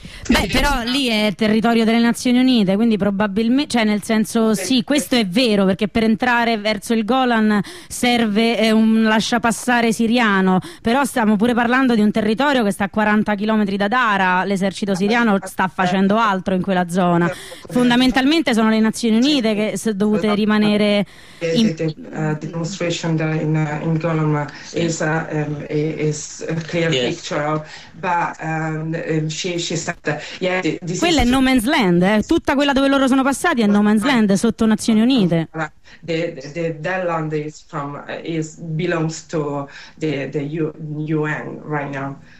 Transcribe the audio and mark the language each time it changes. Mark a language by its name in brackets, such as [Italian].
[Italian] Beh, però lì è il territorio delle Nazioni Unite, quindi probabilmente, cioè nel senso, sì, questo è vero, perché per entrare verso il Golan serve un lasciapassare siriano, però stiamo pure parlando di un territorio che sta a 40 chilometri da Dara, l'esercito siriano sta facendo altro in quella zona. Fondamentalmente sono le Nazioni Unite che sono dovute rimanere in... [English] The demonstration in Golan is a clear picture, but she said. [Italian] Quella è no man's land, tutta quella dove loro sono passati è no man's land, sotto Nazioni Unite. [English] That land belongs to the UN right now.